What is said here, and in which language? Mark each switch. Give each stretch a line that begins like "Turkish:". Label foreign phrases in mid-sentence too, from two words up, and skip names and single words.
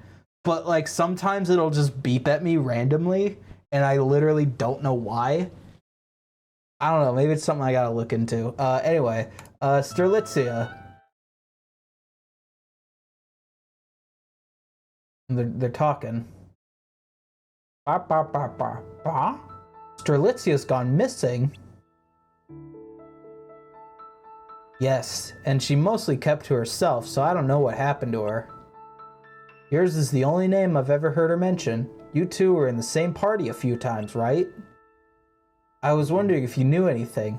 English: But like sometimes it'll just beep at me randomly, and I literally don't know why. I don't know. Maybe it's something I gotta look into. Anyway, Strelitzia. They're talking. Ba ba ba ba ba. Strelitzia's gone missing. Yes, and she mostly kept to herself, so I don't know what happened to her. Yours is the only name I've ever heard her mention. You two were in the same party a few times, right? I was wondering if you knew anything.